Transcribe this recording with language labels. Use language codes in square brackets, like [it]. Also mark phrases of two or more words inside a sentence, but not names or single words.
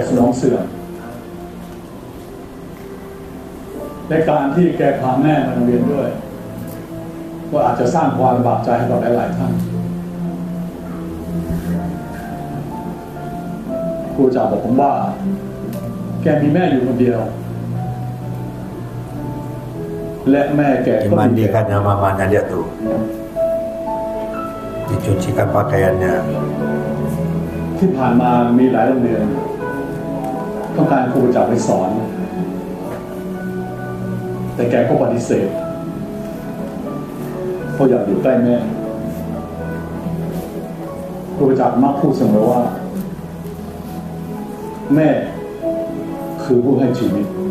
[th] โรคสมองเสื่อมในการที่แกพาแม่มาโรงเรียนด้วยก็อาจจะสร้างความลำบากใจให้กับหลายๆท่านครูจ่าบอกผมว่าแกมีแม่อยู่คนเดียว และแม่แกก็มีแก [id] Dimandikannya mamanya, lihat tuh. Dicucikan pakaiannya. [th] ที่ผ่านมามีหลายโรงเรียนต้องการครูประจักษ์ไปสอน แต่แกก็ปฏิเสธเพราะอยากอยู่ใกล้แม่ ครูประจักษ์มักพูดเสมอว่า แม่คือผู้ให้ชีวิต